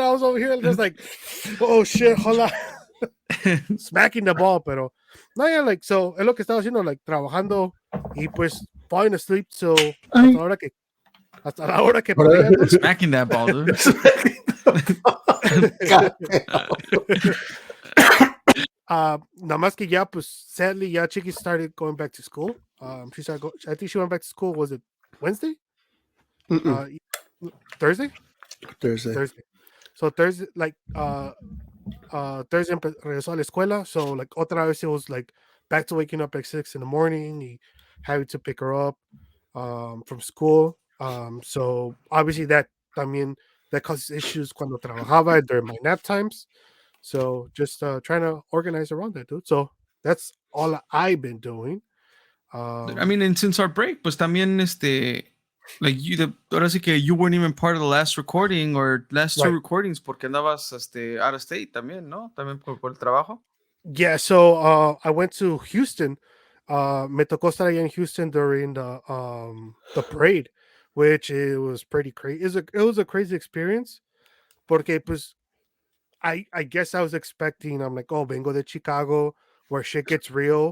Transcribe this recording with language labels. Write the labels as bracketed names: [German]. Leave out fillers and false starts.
[English] I was over here just like, oh shit, hold on. Smacking the ball, [Spanish] pero no, yeah, like, so es lo que estaba haciendo, like, trabajando y pues [English] falling asleep, [Spanish] so hasta la hora que podía, dude. [English] Smacking that ball, dude. [Spanish] Nada más que ya, pues, [English] sadly, ya Chiqui started going back to school. I think she went back to school, was it Wednesday? Thursday. So Thursday, like, Thursday [Spanish] regresó a la escuela, [English] so like [Spanish] otra vez [English] it was like back to waking up like 6 in the morning y having to pick her up from school. So obviously that causes issues [Spanish] cuando trabajaba [English] during my nap times. So just trying to organize around that, dude. So that's all I've been doing. I mean, and since our break, [Spanish] pues también [English] like [Spanish] ahora sí que [English] you weren't even part of the last recording or last two recordings [Spanish] porque andabas [English] out of state [Spanish] también, ¿no? También por el trabajo. [English] Yeah, so I went to Houston. [Spanish] Me tocó estar allá en Houston [English] during the parade, which it was pretty crazy. It was a crazy experience [Spanish] porque pues [English] I guess I was expecting, I'm like, oh, [Spanish] vengo de [English] Chicago where shit gets real.